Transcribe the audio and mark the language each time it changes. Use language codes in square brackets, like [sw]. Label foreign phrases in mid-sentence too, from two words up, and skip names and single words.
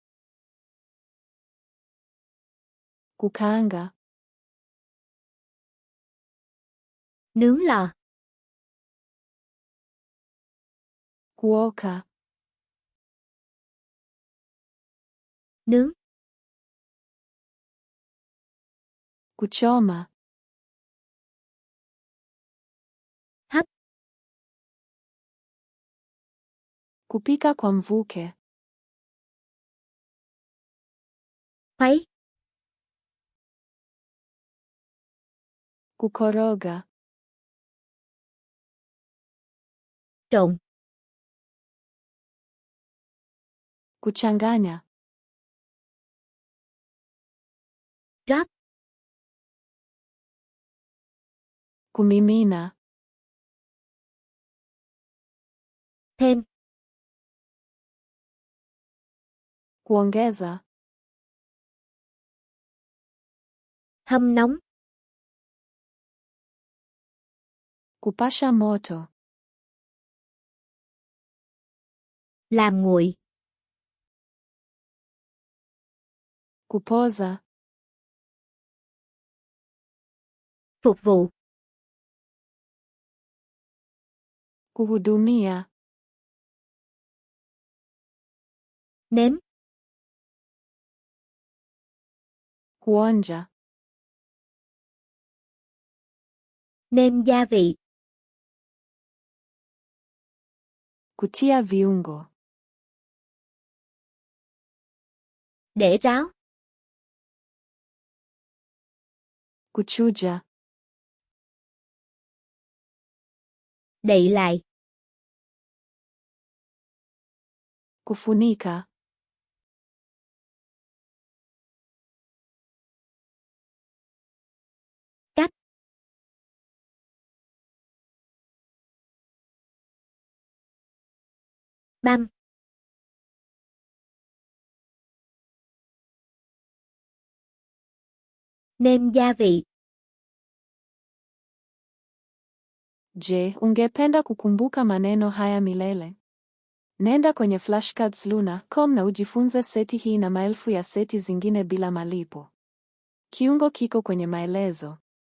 [sw] Kukaanga. [vi] Nướng lò. [sw] Kuoka. [vi] Nướng. [sw] Kuchoma. [vi] Hấp. [sw] Kupika kwa mvuke. [vi] Khuấy. [sw] Kukoroga. [vi] Trộn. [sw] Kuchanganya. [vi] Rót. [sw] Kumimina. [vi] Thêm. [sw] Kuongeza. [vi] Hâm nóng. [sw] Kupasha moto. [vi] Làm nguội. [sw] Kupoza. [vi] Phục vụ. [sw] Kuhudumia. [vi] Nếm. [sw] Kuonja. [vi] Nêm gia vị. [sw] Kutia viungo. [vi] Để ráo. [sw] Kuchuja. [vi] Đậy lại. [sw] Kufunika. [vi] Cắt. Băm. Nêm gia vị. [sw] Je, ungependa kukumbuka maneno haya milele? Nenda kwenye flashcards.luna.com na ujifunze seti hii na maelfu ya seti zingine bila malipo. Kiungo kiko kwenye maelezo.